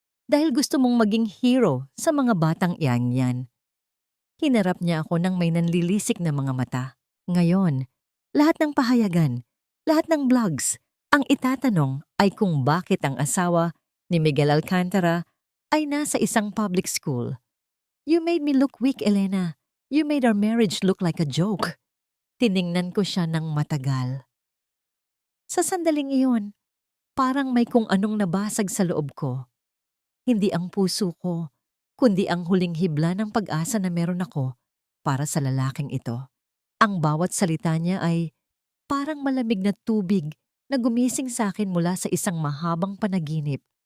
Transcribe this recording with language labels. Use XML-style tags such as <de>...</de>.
<tl>Dahil gusto mong maging hero sa mga batang yan. Hinarap niya ako ng may nanlilisik na mga mata. Ngayon, lahat ng pahayagan, lahat ng blogs, ang itatanong ay kung bakit ang asawa ni Miguel Alcantara ay nasa isang public school.</tl> <en>You made me look weak, Elena. You made our marriage look like a joke.</en> <tl>Tiningnan ko siya ng matagal. Sa sandaling iyon, parang may kung anong nabasag sa loob ko. Hindi ang puso ko, kundi ang huling hibla ng pag-asa na meron ako para sa lalaking ito. Ang bawat salita niya ay parang malamig na tubig na gumising sa akin mula sa isang mahabang panaginip.</tl>